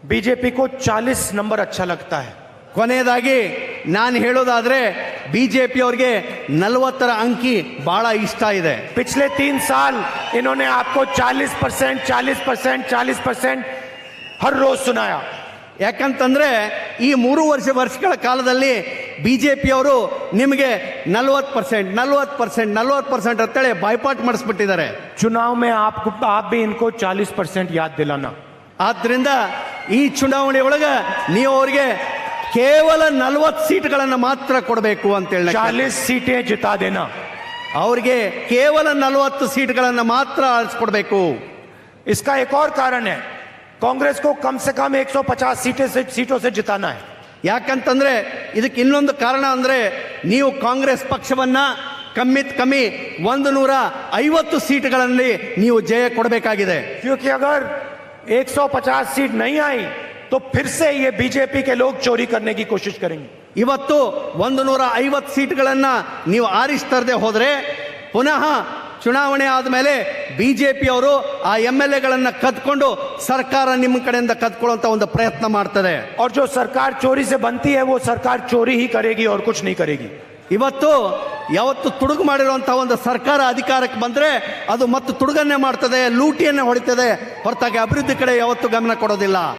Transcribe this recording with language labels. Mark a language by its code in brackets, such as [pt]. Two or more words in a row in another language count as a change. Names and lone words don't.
[hi] बीजेपी को 40 नंबर अच्छा लगता है। [kn] ಕೊನೆಯದಾಗಿ ನಾನು ಹೇಳೋದಾದ್ರೆ ಬಿಜೆಪಿ ಅವರಿಗೆ 40ರ ಅಂಕಿ ಬಹಳ ಇಷ್ಟ ಇದೆ. [hi] पिछले 3 साल इन्होंने आपको 40%, 40%, 40% हर रोज सुनाया। [kn] ಯಾಕಂತಂದ್ರೆ ಈ 3 ವರ್ಷಗಳ ಕಾಲದಲ್ಲಿ ಬಿಜೆಪಿ ಅವರು ನಿಮಗೆ 40%, 40%, 40% ಅಂತೇಳಿ ಬಾಯ್ಪಾಟ್ ಮಾಡಿಸ್ಬಿಟ್ಟಿದ್ದಾರೆ. [hi] चुनाव में आप भी इनको 40% याद दिलाना। [kn] ಆದ್ರಿಂದ ಈ ಚುನಾವಣೆ ಒಳಗೆ ನೀವು ಅವರಿಗೆ ಕೇವಲ 40 ಸೀಟ್ಗಳನ್ನು ಮಾತ್ರ ಕೊಡಬೇಕು ಅಂತ ಹೇಳಿ [hi] 40 सीटें जिता देना। [kn] ಅವರಿಗೆ ಕೇವಲ 40 ಸೀಟ್ಗಳನ್ನು ಮಾತ್ರ ಆರಿಸ್ಕೊಡ್ಬೇಕು. [hi] इसका एक और कारण है, कांग्रेस को कम से कम 150 सीटों से जिताना है। [kn] ಯಾಕಂತಂದ್ರೆ ಇದಕ್ಕೆ ಇನ್ನೊಂದು ಕಾರಣ ಅಂದ್ರೆ ನೀವು ಕಾಂಗ್ರೆಸ್ ಪಕ್ಷವನ್ನ ಕಮ್ಮಿ 150 ಸೀಟ್ಗಳಲ್ಲಿ ನೀವು ಜಯ ಕೊಡಬೇಕಾಗಿದೆ. [hi] क्योंकि अगर 150 सीट नहीं आई तो फिर से ये बीजेपी के लोग चोरी करने की कोशिश करेंगे। [kn] ಇವತ್ತು 150 ಸೀಟ್ಗಳನ್ನ ನೀವು ಆರಿಸ್ತರದೆ ಹೋದ್ರೆ ಪುನಃ ಚುನಾವಣೆ ಆದಮೇಲೆ ಬಿಜೆಪಿ ಅವರು ಆ MLAಗಳನ್ನ ಕದ್ಕೊಂಡು ಸರ್ಕಾರ ನಿಮ್ಮ ಕಡೆಯಿಂದ ಕದ್ಕೊಳ್ಳುವಂತ ಒಂದು ಪ್ರಯತ್ನ ಮಾಡ್ತದೆ. [hi] और जो सरकार चोरी से बनती है वो सरकार चोरी ही करेगी और कुछ नहीं करेगी। [kn] ಯಾವತ್ತು ತುಡುಗು ಮಾಡಿರುವಂತಹ ಒಂದು ಸರ್ಕಾರ ಅಧಿಕಾರಕ್ಕೆ ಬಂದ್ರೆ ಅದು ಮತ್ತೆ ತುಡುಗನ್ನೇ ಮಾಡ್ತದೆ, ಲೂಟಿಯನ್ನೇ ಹೊಡಿತದೆ ಹೊರತಾಗಿ ಅಭಿವೃದ್ಧಿ ಕಡೆ ಯಾವತ್ತೂ ಗಮನ ಕೊಡೋದಿಲ್ಲ.